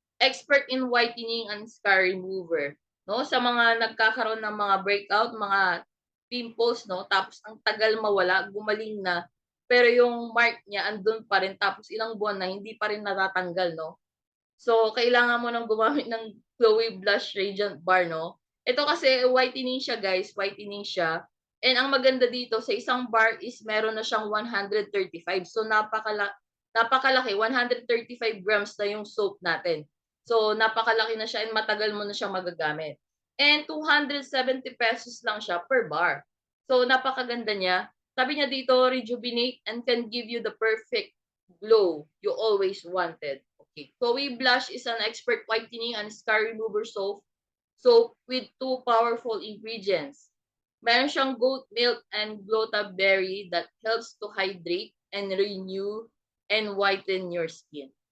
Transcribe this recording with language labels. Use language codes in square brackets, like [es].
[en] Expert in whitening and scar remover. [tl] No? Sa mga nagkakaroon ng mga breakout, mga pimples, no? Tapos ang tagal mawala, gumaling na, pero yung mark niya andun pa rin, tapos ilang buwan na hindi pa rin natatanggal, no? So, kailangan mo nang gumamit ng Chloe Blush Radiant Bar, no? Ito kasi whitening siya, guys, whitening siya. And ang maganda dito sa isang bar is meron na siyang 135. So, napakalaki, 135 grams na yung soap natin. So, napakalaki na siya and matagal mo na siyang magagamit. And 270 pesos lang siya per bar. So, napakaganda niya. Sabi niya dito, [en] rejuvenate and can give you the perfect glow you always wanted. Okay. Chloe Blush is an expert whitening and scar remover soap with 2 powerful ingredients. [tl] Meron siyang [en] goat milk and glota berry that helps to hydrate and renew and whiten your skin.